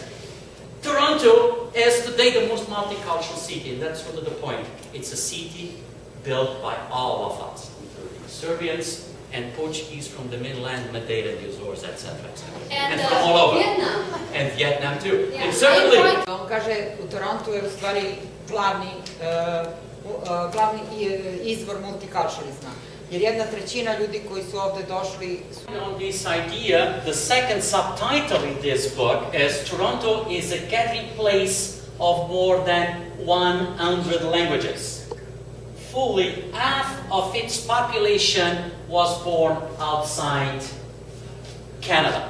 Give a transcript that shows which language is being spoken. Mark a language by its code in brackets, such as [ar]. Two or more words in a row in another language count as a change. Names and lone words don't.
[en] Toronto is today the most multicultural city, and that's sort of the point. It's a city built by all of us, including Serbians and Portuguese from the mainland, Madeira, the Azores, etc. And from all over. Vietnam. And Vietnam too. Yeah. And certainly, [sr] On kaže, u Torontu je u stvari glavni izvor multikulturalizma. Jer 1/3 ljudi koji su ovde došli [en] on this idea, the second subtitle in this book is Toronto is a gathering place of more than 100 languages. Fully half of its population was born outside Canada.